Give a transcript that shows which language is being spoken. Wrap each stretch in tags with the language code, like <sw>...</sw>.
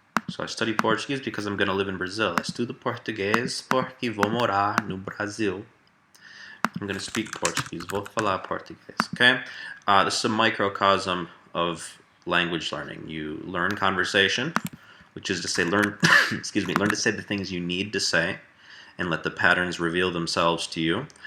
<en>So I study Portuguese because I'm going to live in Brazil.</en> <pt>Estudo português porque vou morar no Brasil.</pt> <en>I'm going to speak Portuguese.</en> <pt>Vou falar português.</pt> <en>Okay? This is a microcosm of language learning. You learn conversation, which is to say learn to say the things you need to say and let the patterns reveal themselves to you.</en>